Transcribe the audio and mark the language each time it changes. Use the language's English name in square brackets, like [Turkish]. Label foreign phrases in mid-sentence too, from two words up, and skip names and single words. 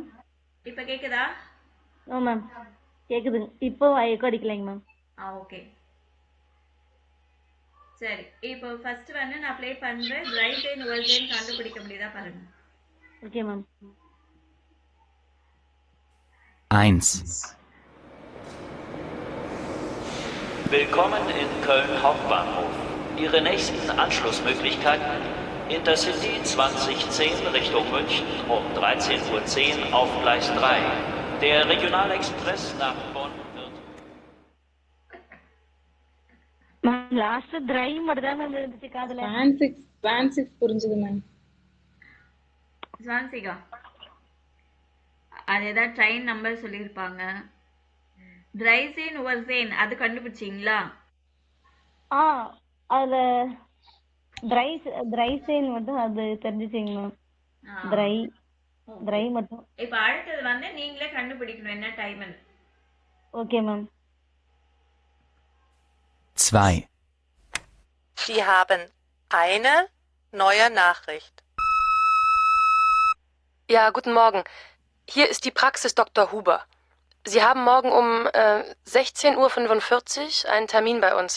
[Tamil] இப்ப கேக்குதா? ஓ மேம் கேக்குதுங்க. இப்போ எக்கோ அடிக்கலைங்க மேம். ஓகே சரி. இப்போ ஃபர்ஸ்ட் வந்து நான் ப்ளே பண்றேன். [German] dreizehn Uhr zehn [Tamil] கண்டுபிடிக்க முடியுதா பாருங்க. ஓகே மேம். 1. [German] Willkommen in Köln Hauptbahnhof. Ihre nächsten Anschlussmöglichkeiten: Intercity 2010 Richtung München um 13:10 Uhr auf Gleis 3. Der Regionalexpress nach Bonn wird... [Tamil] மேம் லாஸ்ட் ட்ரை மட்டும் தான் மேம் இருந்துச்சு காதுல. Van 6 புரிஞ்சுது மேம். ஜான்சிகா அது ஏதாவது ட்ரெயின் நம்பர் சொல்லியிருப்பாங்க. [German] dreizehn Uhr zehn [Tamil] அது கண்டுபிடிச்சிங்களா? அதுல ட்ரைசேன் மட்டும் அது தெரிஞ்சுச்சிங்க மேம். ட்ரை மட்டும். இப்ப அடுத்தது வந்து நீங்களே கண்டுபிடிக்கணும் என்ன டைம்னு. ஓகே மேம். 2. [German] Sie haben eine neue Nachricht. Ja, guten Morgen. Hier ist die Praxis Dr. Huber. Sie haben morgen um 16:45 Uhr einen Termin bei uns.